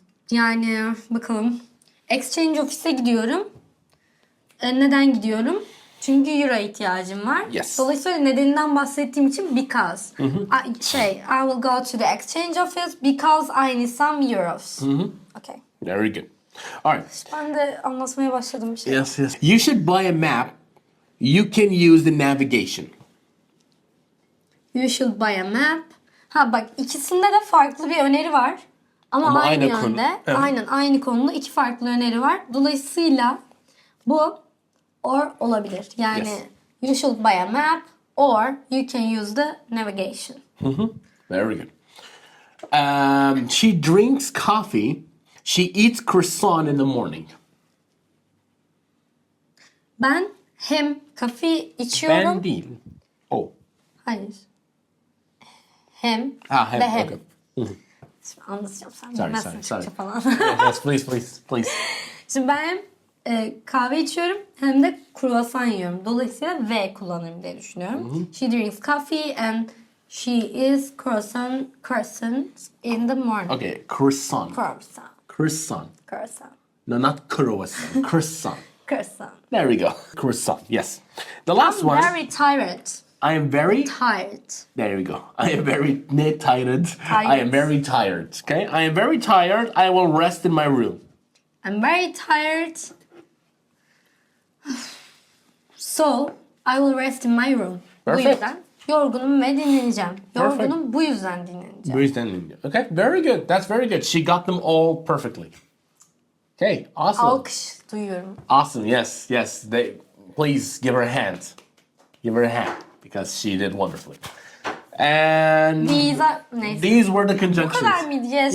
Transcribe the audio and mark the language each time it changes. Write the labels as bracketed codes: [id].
[tr] Yani bakalım. Exchange office'e gidiyorum. Neden gidiyorum? Çünkü euro ihtiyacım var. [en] Yes. [tr] Dolayısıyla nedeninden bahsettiğim için because. [en] I will go to the exchange office because I need some euros. Okay. Very good. Alright. [tr] Ben de anlatmaya başladım bir şey. [en] Yes, yes. You should buy a map. You can use the navigation. You should buy a map. [tr] Ha bak, ikisinde de farklı bir öneri var. Ama aynı aynı konu. yönde. Evet. Aynen aynı konuda iki farklı öneri var. Dolayısıyla bu or olabilir. Yani [en] Yes. you should buy a map or you can use the navigation. Very good. She drinks coffee. She eats croissant in the morning. [tr] Ben hem kafe içiyorum. Ben değil. Oh. Hayır. Hem Hem. ve hem. [en] Okay. [tr] Şimdi anlatacağım, sen [en] Sorry, [tr] bilmezsin [en] sorry, [tr] Türkçe [en] sorry. [tr] falan. [en] Yes, please. [tr] Şimdi ben hem kahve içiyorum hem de kruvasan yiyorum. Dolayısıyla V kullanırım diye düşünüyorum. [en] She drinks coffee and she eats croissants in the morning. Okay, croissant. Croissant. Croissant. Croissant. No, not croissant. Croissant. Croissant. There we go. Croissant. Yes. The last one. Very tired. I am very. Tired. There we go. I am very tired. I am very tired. Okay. I am very tired. I will rest in my room. I'm very tired. So, I will rest in my room. Perfect. [tr] Bu yüzden yorgunum ve dinleneceğim. Yorgunum, bu yüzden dinleneceğim. [en] Breathe. Okay. Very good. That's very good. She got them all perfectly. Okay. Awesome. [tr] Alkış duyuyorum. [en] Awesome. Yes. Please give her a hand. Give her a hand because she did wonderfully. And [tr] Neyse. [en] these were the [tr] Bu [en] conjunctions. [tr] kadar mıydı? [en] Yes.